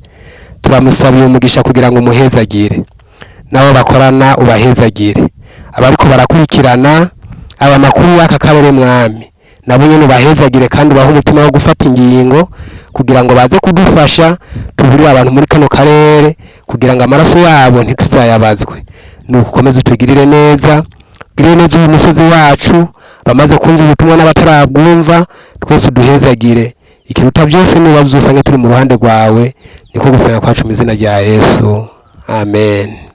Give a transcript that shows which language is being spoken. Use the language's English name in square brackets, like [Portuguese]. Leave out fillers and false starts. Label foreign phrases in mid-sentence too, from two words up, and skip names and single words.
[Rundi] Turamusabiye umugisha kugira ngo muhezagire, nabo bakorana ubahezagire, abariko barakurikirana aba makuru y'aka karere mwami, nabo nyene ubahezagire kandi baho umutima wo gufata ingingo kugira ngo baze kudufasha tuburire abantu muri kano karere, kugira ngo amaraso yabo ntituzayabazwe. Nukomeze utugirire neza, ugirire neza uyu musozi wacu, bamaze kumva ubutumwa n'abatarabwumva, twese uduhezagire. Ikiruta byose niba uzosange turi mu ruhande rwawe, niko gusenga kwacu mu izina rya Yesu. Amen.